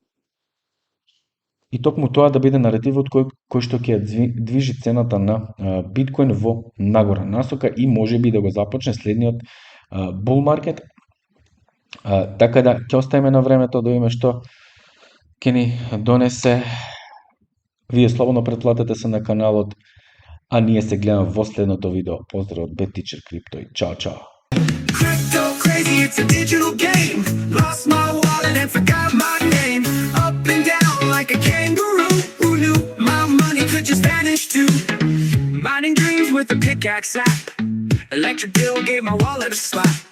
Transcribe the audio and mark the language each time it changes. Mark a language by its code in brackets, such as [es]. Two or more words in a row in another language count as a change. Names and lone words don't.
[mk] и токму тоа да биде наредивот кој што ќе движи цената на биткоин во нагора насока и можеби да го започне следниот [en] bull market. [mk] Така да ќе оставиме на времето да видиме што ќе ни донесе. Вие слободно претплатете се на каналот, а ние се гледаме во следното видео. Поздрав од Bad Teacher Crypto и чао чао. [en] Crypto crazy, it's a digital game. Lost my wallet and forgot my name. Up and down like a kangaroo. Who knew my money could just vanish too? Mining dreams with a pickaxe app. Electric bill gave my wallet a slap.